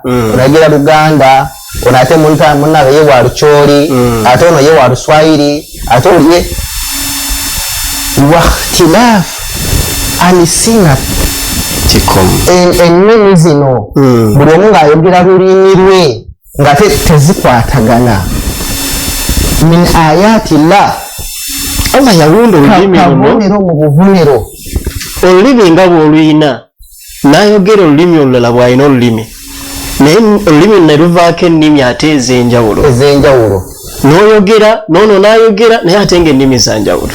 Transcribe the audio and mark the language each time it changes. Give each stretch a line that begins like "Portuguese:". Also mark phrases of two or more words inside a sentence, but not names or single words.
Ganda: onayogera Luganda, onate munnabe ye wa Lucholi, ate ono ye wa Luswahili, ate oli ye
Arabic: واختلاف ألسنة
Ganda: ennimi zino buli omu ng'ayogera lulimi lwe nga tezikwatagana.
Arabic: من آيات لا
Ganda: Allah yawunda olulimi luno mu bubonero olulimi nga bw'oluyina n'ayogera olulimi olulala bw'alina olulimi naye olulimi ne luvaako ennimi ate ez'enjawulo n'oyogera n'ono n'ayogera naye ate ng'ennimi za njawulo.